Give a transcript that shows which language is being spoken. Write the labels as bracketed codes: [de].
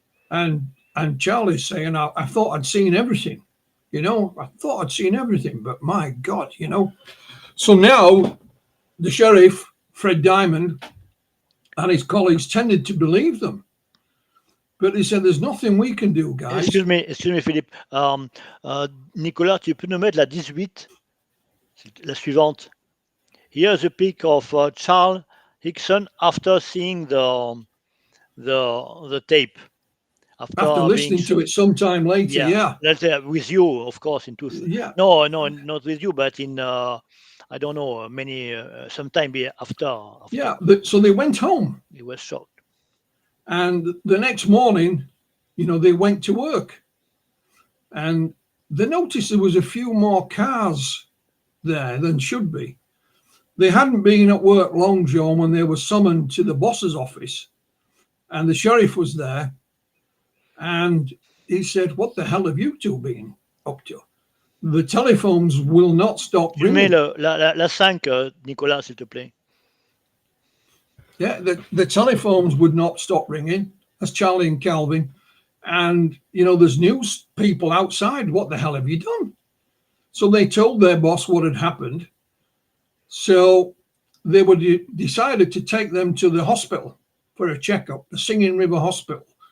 [en] And Charlie's saying, I thought I'd seen everything. I thought I'd seen everything, but my God, So now the sheriff, Fred Diamond, and his colleagues tended to believe them. But he said, "There's nothing we can do, guys." Excuse me, Philippe. [fr] Nicolas, tu peux nous mettre la 18, la suivante. [en] Here's a pic of Charles Hickson after seeing the tape. After listening to it sometime later, yeah. That's with you, of course, in 2000. Yeah. No, not with you, but in I don't know, sometime after. Yeah, so they went home. He was shocked. And the next morning, they went to work. And they noticed there was a few more cars there than should be. They hadn't been at work long, John, when they were summoned to the boss's office. And the sheriff was there. And he said, "What the hell have you two been up to? The telephones will not stop ringing." [fr] Tu mets la 5, Nicolas, s'il te plaît. [en] Yeah, the telephones would not stop ringing. That's Charlie and Calvin. And, there's news people outside. "What the hell have you done?" So they told their boss what had happened. So they decided to take them to the hospital for a checkup, the Singing River Hospital.